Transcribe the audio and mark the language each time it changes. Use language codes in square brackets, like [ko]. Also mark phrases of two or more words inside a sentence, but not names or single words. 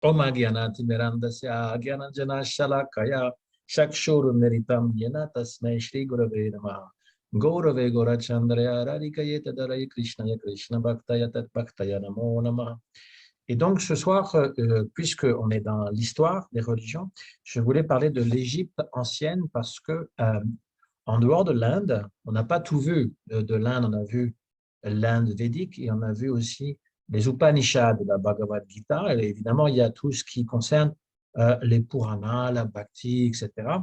[sa] Om Agyanati Mirandasya Agyananjana Shalakaya Shakshuru Meritam Yena Tasmai Shri Gurave Namaha Gaurave Gorachandraya Radhikayeta Darai Krishnaya Krishna Bhaktaya Tat Bhaktaya Namo Namaha. [fr] Et donc ce soir, puisqu'on est dans l'histoire des religions, je voulais parler de l'Égypte ancienne parce que en dehors de l'Inde, on n'a pas tout vu de l'Inde, on a vu l'Inde védique et on a vu aussi les Upanishads, la Bhagavad Gita, et évidemment il y a tout ce qui concerne les Puranas, la Bhakti, etc.